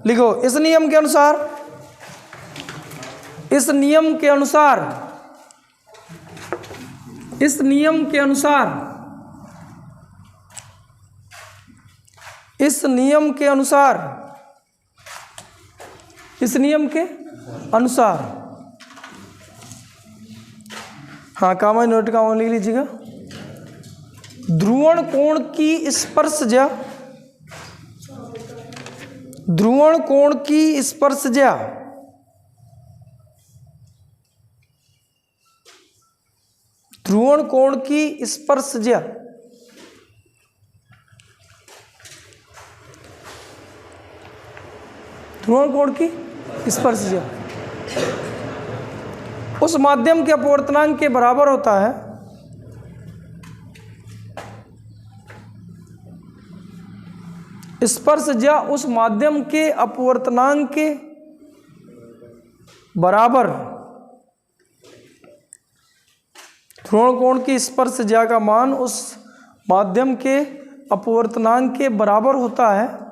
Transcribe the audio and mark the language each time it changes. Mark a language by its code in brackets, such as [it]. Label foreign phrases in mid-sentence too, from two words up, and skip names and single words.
[hi] लिखो, इस नियम के अनुसार, इस नियम के अनुसार, इस नियम के अनुसार, इस नियम के अनुसार इस नियम के अनुसार। हाँ, कामा नोट का लिख लीजिएगा। ध्रुवण कोण की स्पर्शज्या, ध्रुवण कोण की स्पर्शज्या ध्रुवण कोण की स्पर्शज्या ध्रुवण कोण की स्पर्शज्या उस माध्यम के अपवर्तनांक के बराबर होता है स्पर्शज्या उस माध्यम के अपवर्तनांक के बराबर ध्रुवण कोण की स्पर्शज्या का मान उस माध्यम के अपवर्तनांक के बराबर होता है